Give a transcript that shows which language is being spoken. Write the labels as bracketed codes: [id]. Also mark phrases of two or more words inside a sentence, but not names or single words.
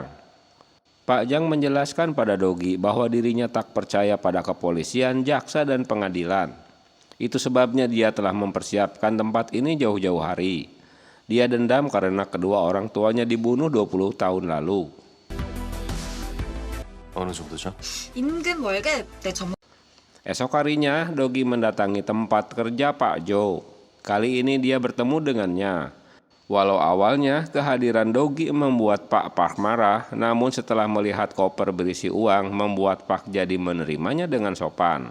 [id] Pak Jang menjelaskan pada Dogi bahwa dirinya tak percaya pada kepolisian, jaksa, dan pengadilan. Itu sebabnya dia telah mempersiapkan tempat ini jauh-jauh hari. Dia dendam karena kedua orang tuanya dibunuh 20 tahun lalu. [ko] 어느 정도죠? 임금 월급 내 전문 [id] Esok harinya, Dogi mendatangi tempat kerja Pak Jo. Kali ini dia bertemu dengannya. Walau awalnya kehadiran Dogi membuat Pak Park marah, namun setelah melihat koper berisi uang membuat Pak jadi menerimanya dengan sopan.